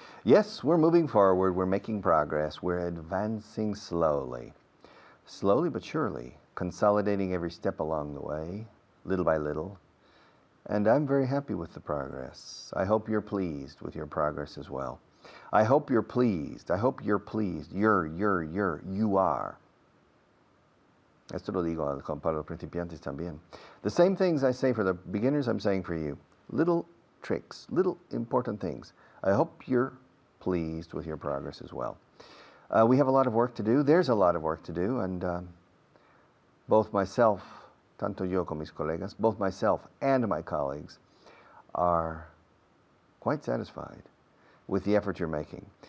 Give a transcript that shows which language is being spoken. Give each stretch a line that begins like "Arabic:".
English: Yes, we're moving forward. We're making progress. We're advancing slowly. Slowly but surely, consolidating every step along the way, little by little. And I'm very happy with the progress. I hope you're pleased with your progress as well. I hope you're pleased. I hope you're pleased. You are.
Spanish: Esto lo digo para los principiantes también.
English: The same things I say for the beginners, I'm saying for you. Little tricks, little important things. I hope you're pleased with your progress as well. We have a lot of work to do. There's a lot of work to do, and both myself,
Spanish: tanto yo como mis colegas,
English: both myself and my colleagues are quite satisfied with the effort you're making.